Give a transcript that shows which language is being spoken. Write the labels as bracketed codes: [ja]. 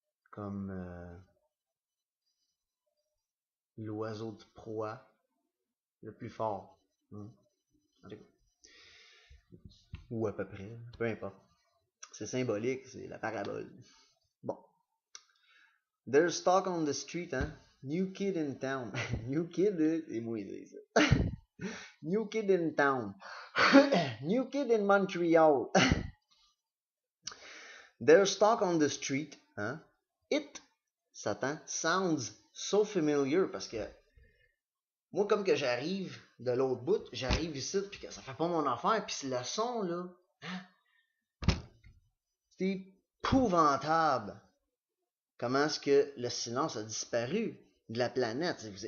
[fr] Comme l'oiseau de proie le plus fort. Ou à peu près, peu importe. C'est symbolique, c'est la parabole. Bon. [en] There's talk on the street, hein? New kid in town. New kid, [fr] c'est moi qui ça. [en] New kid in town. New kid in Montreal. There's talk on the street, hein? It, Satan, sounds so familiar [fr] parce que moi, comme que j'arrive de l'autre bout, j'arrive ici, puis que ça fait pas mon affaire, puis le son, là, hein? C'est épouvantable. Comment est-ce que le silence a disparu de la planète?